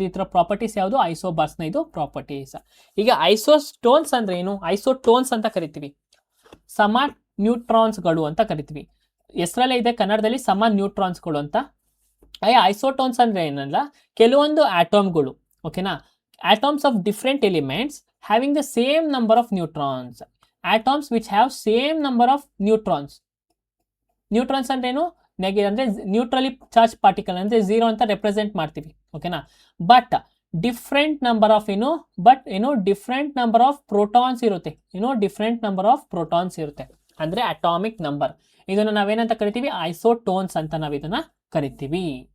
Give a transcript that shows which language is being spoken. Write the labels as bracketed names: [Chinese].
[Kannada] ಇದರ ಪ್ರಾಪರ್ಟೀಸ್ ಯಾವುದು, ಐಸೋಬಾರ್ಸ್ ನ ಇದು ಪ್ರಾಪರ್ಟೀಸ್. ಈಗ ಐಸೋಟೋನ್ಸ್ ಅಂದ್ರೆ ಏನು, ಐಸೋಟೋನ್ಸ್ ಅಂತ ಕರಿತೀವಿ, ಸಮ ನ್ಯೂಟ್ರಾನ್ಸ್ಗಳು ಅಂತ ಕರಿತೀವಿ. ಹೆಸರಲ್ಲೇ ಇದೆ ಕನ್ನಡದಲ್ಲಿ ಸಮ ನ್ಯೂಟ್ರಾನ್ಸ್ಗಳು ಅಂತ. ಐಸೋಟೋನ್ಸ್ ಅಂದ್ರೆ ಏನಲ್ಲ, ಕೆಲವೊಂದು ಆಟಮ್ಗಳು. [English] ಓಕೆನಾ, atoms of different elements having the same number of neutrons, atoms which have same number of neutrons. [Kannada] Neutrons ಅಂದ್ರೆ ಏನು, ಅಂದ್ರೆ ನ್ಯೂಟ್ರಲಿ ಚಾರ್ಜ್ ಪಾರ್ಟಿಕಲ್ ಅಂದ್ರೆ 0 ಅಂತ ರೆಪ್ರೆಸೆಂಟ್ ಮಾಡ್ತೀವಿ. ಓಕೆನಾ, but different number of different number of protons ಇರುತ್ತೆ, ಡಿಫ್ರೆಂಟ್ ನಂಬರ್ ಆಫ್ ಪ್ರೋಟಾನ್ಸ್ ಇರುತ್ತೆ ಅಂದ್ರೆ ಅಟಾಮಿಕ್ ನಂಬರ್. ಇದನ್ನ ನಾವೇನಂತ ಕರಿತೀವಿ, ಐಸೋಟೋನ್ಸ್ ಅಂತ ನಾವು ಇದನ್ನ ಕರಿತೀವಿ.